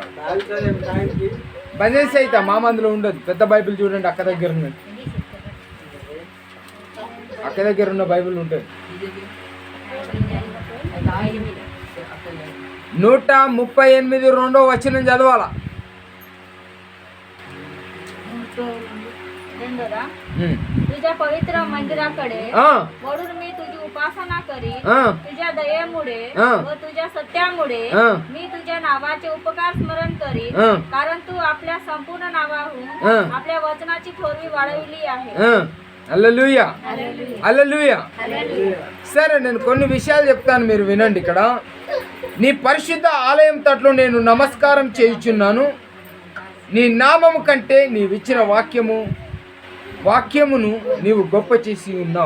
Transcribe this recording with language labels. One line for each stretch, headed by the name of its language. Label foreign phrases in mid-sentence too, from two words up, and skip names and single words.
Telugu: భజన సైత మా మందులో ఉండదు. పెద్ద బైబిల్ చూడండి, అక్క దగ్గర ఉన్నది. అక్క దగ్గర ఉన్న బైబిల్ ఉంటుంది. 138 2వ వచనం చదవాలా?
Marathi: तुझ्या पवित्र मंदिराकडे वळून मी तुझी उपासना करी. तुझ्या दयेमुळे व तुझ्या सत्यामुळे मी तुझ्या नावाचे उपकार स्मरण करी. कारण तू आपल्या संपूर्ण नावाहून आपल्या वचनाची थोरवी वाढविली आहे.
Telugu: హల్లెలూయా. సరే, నేను కొన్ని విషయాలు చెప్తాను, మీరు వినండి. ఇక్కడ నీ పరిశుద్ధ ఆలయం తట్లో నేను నమస్కారం చేయుచున్నాను. నీ నామము కంటే నీవిచ్చిన వాక్యమును నీవు గొప్ప చేసి ఉన్నావు.